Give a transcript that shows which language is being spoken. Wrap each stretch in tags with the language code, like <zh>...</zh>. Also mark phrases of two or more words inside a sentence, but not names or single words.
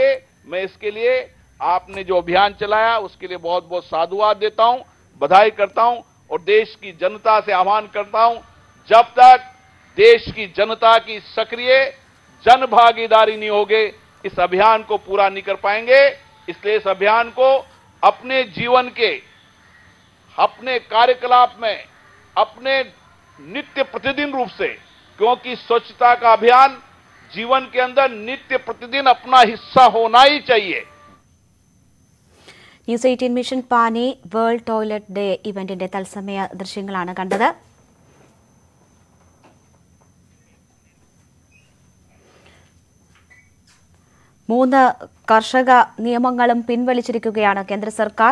<hi>मैं इसके लिए आपने जो अभियान चलाया उसके लिए बहुत बहुत साधुवाद देता हूं, बधाई करता हूं और देश की जनता से आह्वान करता हूं, जब तक देश की जनता की सक्रिय जन भागीदारी नहीं होगी इस अभियान को पूरा नहीं कर पाएंगे। इसलिए इस अभियान को अपने जीवन के, अपने कार्यकलाप में, अपने नित्य प्रतिदिन रूप से, क्योंकि स्वच्छता का अभियान जीवन के अंदर नित्य प्रतिदिन अपना हिस्सा होना ही चाहिए।</hi> <ml>ന്യൂസ് 18 മിഷൻ പാനി വേൾഡ് ടോയ്ലറ്റ് ഡേ ഇവന്റിന്റെ തത്സമയ ദൃശ്യങ്ങളാണ് കണ്ടത്. മൂന്ന് കർഷക നിയമങ്ങളും പിൻവലിച്ചിരിക്കുകയാണ് കേന്ദ്ര സർക്കാർ.</ml>